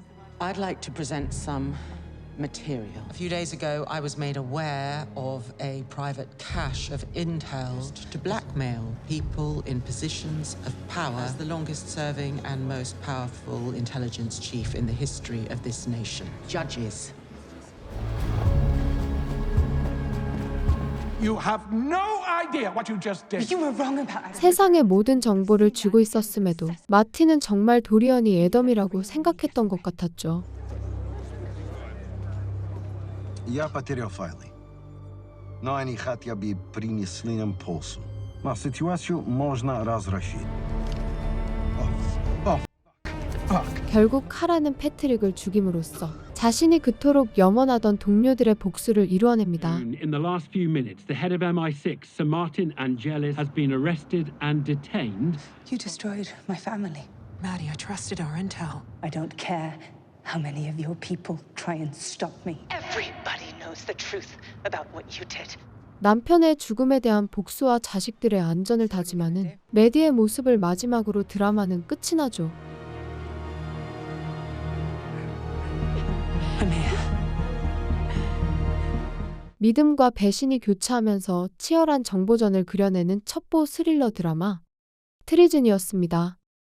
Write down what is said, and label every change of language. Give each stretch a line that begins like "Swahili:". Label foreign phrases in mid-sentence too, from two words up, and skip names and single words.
English: I'd like to present some material. A few days ago, I was made aware of a private cache of intel to blackmail people in positions of power as the longest-serving and most powerful intelligence chief in the history of this nation. Judges. You have no idea what you just did. You were wrong about Adam.
Korean: 세상의 모든 정보를 쥐고 있었음에도 마틴은 정말 도리언이 애덤이라고 생각했던 것 같았죠.
Russian: Я потерял файлы. Но они хотя бы принесли нам пользу. А ситуацию можно разрешить.
Korean: 결국 카라는 패트릭을 죽임으로써 자신이 그토록 염원하던 동료들의 복수를 이루어냅니다.
English: In the last few minutes, the head of MI6, Sir Martin Angelis, has been arrested and detained. You destroyed my family. Maddie, I trusted our intel. I don't care how many of your people try and stop me. Everybody knows the truth about what you did.
Korean: 남편의 죽음에 대한 복수와 자식들의 안전을 다짐하는 매디의 모습을 마지막으로 드라마는 끝이 나죠. 믿음과 배신이 교차하면서 치열한 정보전을 그려내는 첩보 스릴러 드라마 트리즌이었습니다.